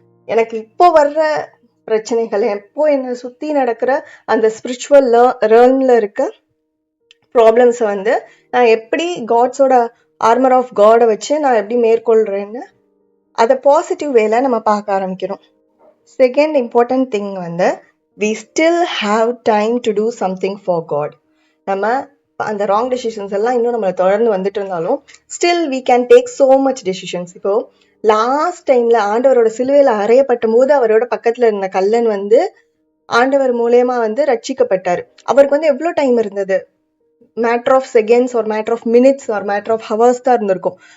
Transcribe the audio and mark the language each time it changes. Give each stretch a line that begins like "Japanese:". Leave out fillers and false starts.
Tamil: எனக்கு இப்போ வர்ற பிரச்சனைகள், எப்போ என்னை சுத்தி நடக்கிற அந்த ஸ்பிரிச்சுவல் ரேர்ன்ல இருக்க ப்ராப்ளம்ஸை வந்து நான் எப்படி காட்ஸோட ஆர்மர் ஆஃப் காடை வச்சு நான் எப்படி மேற்கொள்றேன்னு அதை பாசிட்டிவ் வேல நம்ம பார்க்க ஆரம்பிக்கிறோம்.
English: Second important thing வந்து we still have time to do something for God.
Tamil: நம்ம அந்த ராங் டெசிஷன்ஸ் எல்லாம் இன்னும் நம்மளை தொடர்ந்து வந்துட்டு இருந்தாலும்
English: Still we can take so much decisions.
Tamil: இப்போ லாஸ்ட் டைம்ல ஆண்டவரோட சிலுவையில அறையப்பட்ட போது அவரோட பக்கத்துல இருந்த கல்லன் வந்து ஆண்டவர் மூலயமா வந்து ரட்சிக்கப்பட்டாரு. அவருக்கு வந்து எவ்வளவு டைம் இருந்தது?
English: matter of seconds
Tamil: ஒரு
English: matter of minutes
Tamil: ஒரு
English: matter of hours
Tamil: தான் இருந்திருக்கும்.